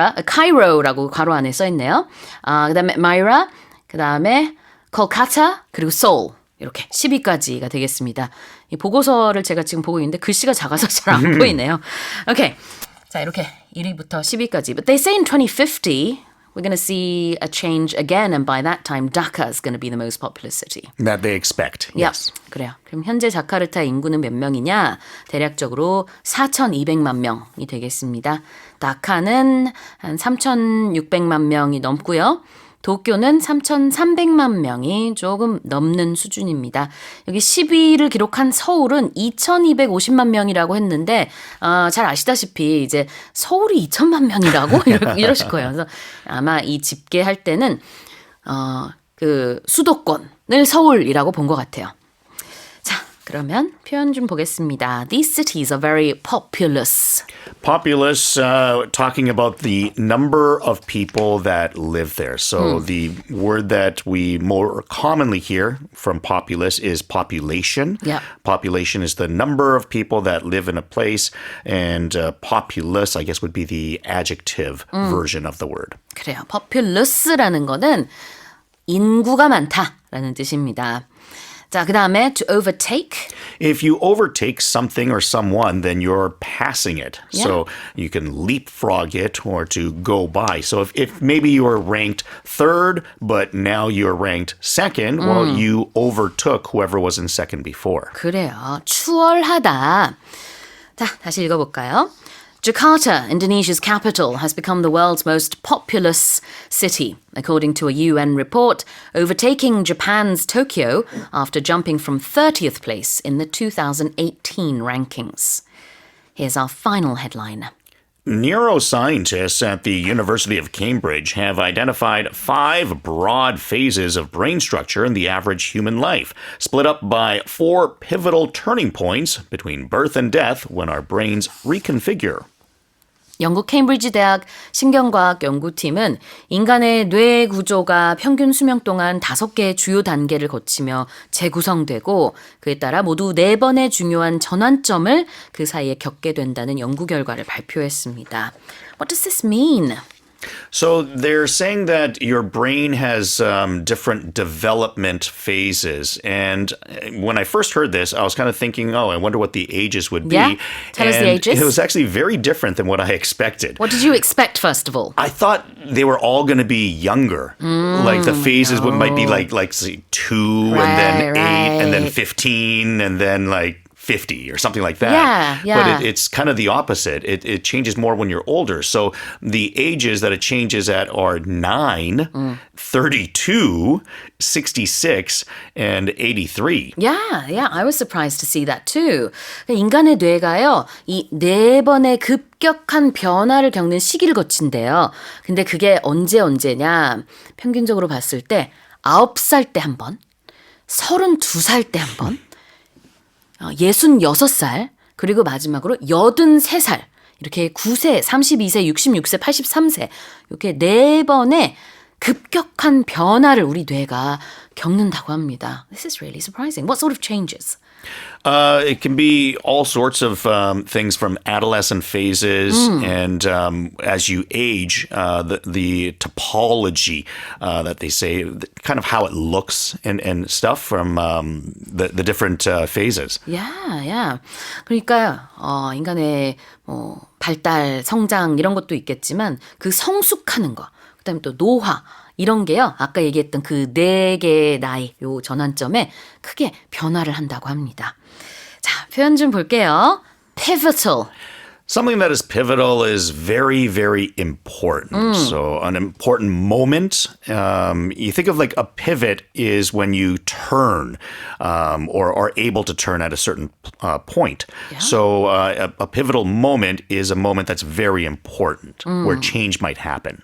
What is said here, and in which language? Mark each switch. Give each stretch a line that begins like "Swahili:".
Korean: Cairo라고 괄호 안에 써 있네요. 그다음에 마이라, 그다음에 콜카타, 그리고 서울. 이렇게 10위까지가 되겠습니다. 이 보고서를 제가 지금 보고 있는데 글씨가 작아서 잘 안 보이네요. 오케이. 자, 이렇게 1위부터 10위까지.
English: But they say in 2050 we're going to see a change again, and by that time Dhaka is going to be the most populous city. That they expect. Yes.
Korean: 그래요. 그럼 현재 자카르타 인구는 몇 명이냐? 대략적으로 4,200만 명이 되겠습니다. 다카는 한 3,600만 명이 넘고요. 도쿄는 3,300만 명이 조금 넘는 수준입니다. 여기 10위를 기록한 서울은 2,250만 명이라고 했는데 잘 아시다시피 이제 서울이 2천만 명이라고 이러실 거예요. 그래서 아마 이 집계할 때는 그 수도권을 서울이라고 본 것 같아요. 자, 그러면 표현 좀 보겠습니다.
English: These cities are very populous. Populous, talking about the number of people that live there. So the word that we more commonly hear from populous is population. Yeah. Population is the number of people that live in a place. And populous, I guess, would be the adjective version of the word.
Korean: 그래요. populous라는 거는 인구가 많다라는 뜻입니다. 자, 그 다음에 to overtake.
English: If you overtake something or someone, then you're passing it. Yeah. So you can leapfrog it or to go by. So if maybe you were ranked third, but now you're ranked second, well, you overtook whoever was in second before.
Korean: 그래요. 추월하다. 자, 다시 읽어볼까요?
English: Jakarta, Indonesia's capital, has become the world's most populous city, according to a UN report, overtaking Japan's Tokyo after jumping from 30th place in the 2018 rankings. Here's our final headline. Neuroscientists at the University of Cambridge have identified 5 broad phases of brain structure in the average human life, split up by 4 pivotal turning points between birth and death when our brains reconfigure.
Korean: 영국 케임브리지 대학 신경과학 연구팀은 인간의 뇌 구조가 평균 수명 동안 5개의 주요 단계를 거치며 재구성되고 그에 따라 모두 4번의 중요한 전환점을 그 사이에 겪게 된다는 연구 결과를 발표했습니다.
English: What does this mean? So they're saying that your brain has different development phases. And when I first heard this, I was kind of thinking, oh, I wonder what the ages would be. Yeah? Tell us the And ages. it was actually very different than what I expected. What did you expect, first of all? I thought they were all going to be younger. Like the phases might be like say 2 and then 8 and then right. 15 and then like 50 or something like that. Yeah. But it's kind of the opposite. It changes more when you're older. So the ages that it changes at are 9, 32, 66, and 83. Yeah, I was surprised to see that too.
Korean: 인간의 뇌가요, 이 4번의 급격한 변화를 겪는 시기를 거친대요. 근데 그게 언제냐, 평균적으로 봤을 때 9살 때 한 번, 32살 때 한 번, 66살, 그리고 마지막으로 83살, 이렇게 9세, 32세, 66세, 83세, 이렇게 4번의 급격한 변화를 우리 뇌가 겪는다고 합니다.
English: This is really surprising. What sort of changes? It can be all sorts of things from adolescent phases, and as you age, the topology that they say, kind of how it looks and stuff from the different phases. Yeah.
Korean: 그러니까요, 인간의 발달, 성장 이런 것도 있겠지만 그 성숙하는 거, 그다음에 또 노화 이런 게요. 아까 얘기했던 그 4개의 나이, 요 전환점에 크게 변화를 한다고 합니다. 자, 표현 좀 볼게요. Pivotal.
English: Something that is pivotal is very, very important. So an important moment, you think of like a pivot is when you turn or are able to turn at a certain point. Yeah. So a pivotal moment is a moment that's very important where change might happen.